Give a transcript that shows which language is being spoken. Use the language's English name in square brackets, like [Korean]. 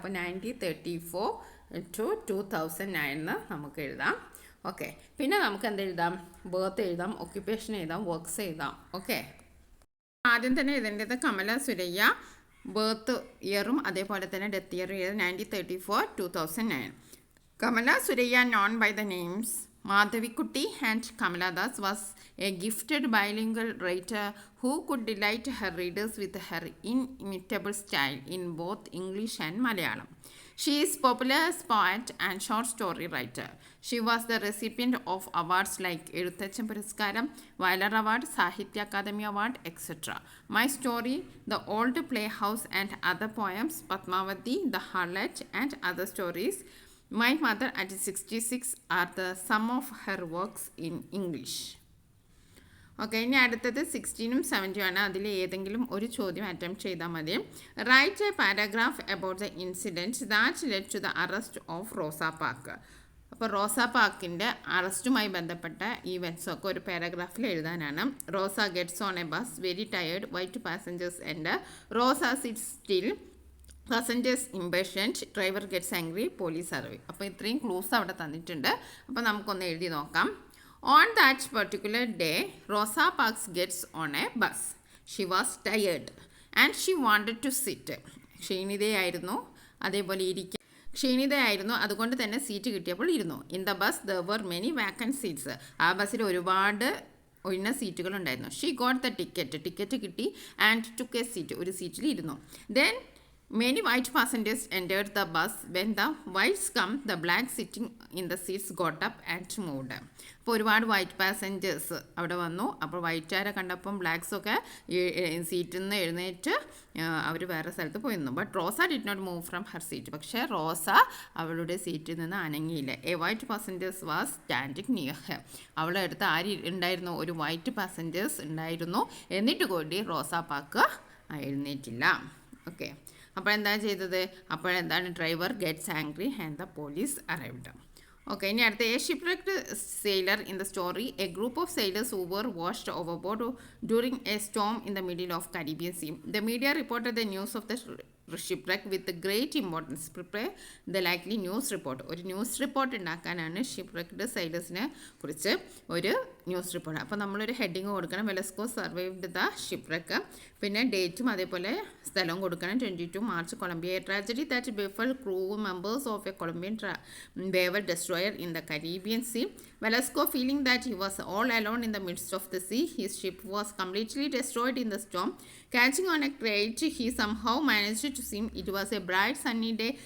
[Malayalam] അപ്പോൾ 1934 to 2009 എന്ന് നമുക്ക് എഴുതാം. ഓക്കെ, പിന്നെ നമുക്ക് എന്തെഴുതാം? ബർത്ത് എഴുതാം, ഓക്യുപ്പേഷൻ എഴുതാം, വർക്ക്സ് എഴുതാം. ഓക്കെ, ആദ്യം തന്നെ എഴുതേണ്ടത് കമല സുരയ്യ, ബർത്ത് ഇയറും അതേപോലെ തന്നെ ഡെത്ത് ഇയറും എഴുതാം. 1934 2009. [English] Kamala Surya, known by the names Madhavikutty and Kamala Das, was a gifted bilingual writer who could delight her readers with her inimitable style in both English and Malayalam. She is a popular poet and short story writer. She was the recipient of awards like Eruthacham Puraskaram, Weiler Award, Sahitya Akademi Award, etc. My Story, The Old Playhouse and Other Poems, Padmavati, The Harlot and Other Stories, My Mother at 66 are the sum of her works in English. [Malayalam] Okay, ഇനി അടുത്തത് 16ഉം 17ഉം ആണ്. അതിൽ ഏതെങ്കിലും ഒരു ചോദ്യം attempt ചെയ്താൽ മതി. [English] Write a paragraph about the incident that led to the arrest of Rosa Park. [Malayalam] അപ്പോൾ റോസ പാർക്കിൻ്റെ അറസ്റ്റുമായി ബന്ധപ്പെട്ട ഈവൻറ്റ്സൊക്കെ ഒരു പാരഗ്രാഫിൽ എഴുതാനാണ്. [English] Rosa gets on a bus, very tired, white passengers enter, Rosa sits still, passengers impatient, driver gets angry, police arrive. [Malayalam] അപ്പോൾ ഇത്രയും clues അവിടെ തന്നിട്ടുണ്ട്. അപ്പോൾ നമുക്കൊന്ന് എഴുതി നോക്കാം. [English] On that particular day, Rosa Parks gets on a bus. She was tired and she wanted to sit. [Malayalam] ക്ഷീണിതയായിരുന്നു, അതേപോലെ ഇരിക്കാൻ ക്ഷീണിതയായിരുന്നു, അതുകൊണ്ട് തന്നെ സീറ്റ് കിട്ടിയപ്പോൾ ഇരുന്നു. [English] In the bus there were many vacant seats. [Malayalam] ആ ബസ്സിൽ ഒരുപാട് ഒഴിഞ്ഞ സീറ്റുകളുണ്ടായിരുന്നു. [English] she got the ticket കിട്ടി and took a seat, [Malayalam] ഒരു സീറ്റിൽ ഇരുന്നു. [English] Then many white passengers entered the bus. When the whites come, the black sitting in the seats got up and moved. [Malayalam] അപ്പോൾ ഒരുപാട് വൈറ്റ് പാസഞ്ചേഴ്സ് അവിടെ വന്നു. അപ്പോൾ വൈറ്റുകാരെ കണ്ടപ്പം ബ്ലാക്സൊക്കെ സീറ്റിൽ നിന്ന് എഴുന്നേറ്റ് അവർ വേറെ സ്ഥലത്ത് പോയിരുന്നു. [English] But Rosa did not move from her seat. [Malayalam] പക്ഷേ റോസ അവളുടെ സീറ്റിൽ നിന്ന് അനങ്ങിയില്ല. [English] A white passengers was standing near her. [Malayalam] അവളുടെ അടുത്ത് ആര് ഉണ്ടായിരുന്നു? ഒരു വൈറ്റ് പാസഞ്ചേഴ്സ് ഉണ്ടായിരുന്നു. എന്നിട്ട് കൂടി റോസ പാർക്ക് എഴുന്നേറ്റില്ല. [English] okay, [Malayalam] അപ്പോൾ എന്താ ചെയ്തത്? അപ്പോഴെന്താണ്? [English] Driver gets angry and the police arrived. Okay, ഇനി അടുത്ത a shipwrecked sailor in the story. A group of sailors who were washed overboard during a storm in the middle of Caribbean sea. The media reported the news of the shipwreck with great importance. Prepare the likely news report. [Malayalam] ഒരു news report ഉണ്ടാക്കാനാണ് ഷിപ്പ്‌റെക്ക്ഡ് സെയിലേഴ്സിനെ കുറിച്ച് ഒരു news report. അപ്പോൾ നമ്മളൊരു heading കൊടുക്കണം, [English] Velasco survived the shipwreck. [Malayalam] പിന്നെ ഡേറ്റും അതേപോലെ സ്ഥലവും കൊടുക്കണം. 22 March, Colombia. [English] A tragedy that befell crew members of a Colombian naval destroyer in the Caribbean Sea. Velasco, feeling that he was all alone in the midst of the sea, his ship was completely destroyed in the storm. Catching on a crate, he somehow managed to swim. It was a bright sunny day.